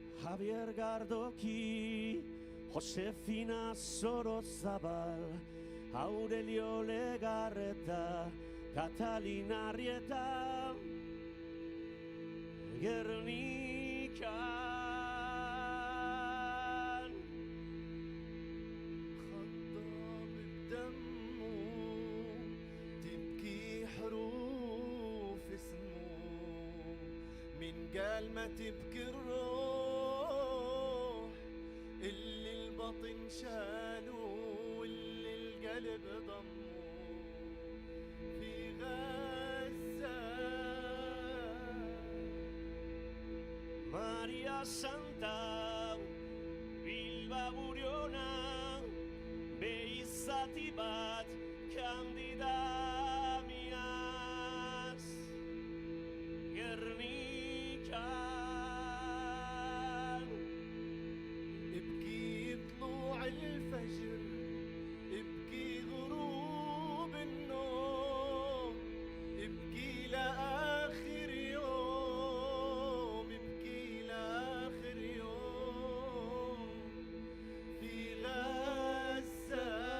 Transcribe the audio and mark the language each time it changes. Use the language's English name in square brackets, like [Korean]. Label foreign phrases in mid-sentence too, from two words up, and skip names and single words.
[Basque] Javier Gardoki, Josefina Sorozabal, Aurelio Legarreta, Catalina Arrieta, Gernikan. [Arabic] خضاب بدمه تبكي حروف اسمه من قال ما تبكي الروح اللي البطن شالوا واللي القلب ضمه في غزة [Basque] Maria Santa, Bilba Buriona, Beizati bat, Candida Miaz, Gernikan. [Arabic] ابكي طلوع الفجر ابكي غروب النوم ابكي لآخر يوم ابكي لآخر يوم في غزة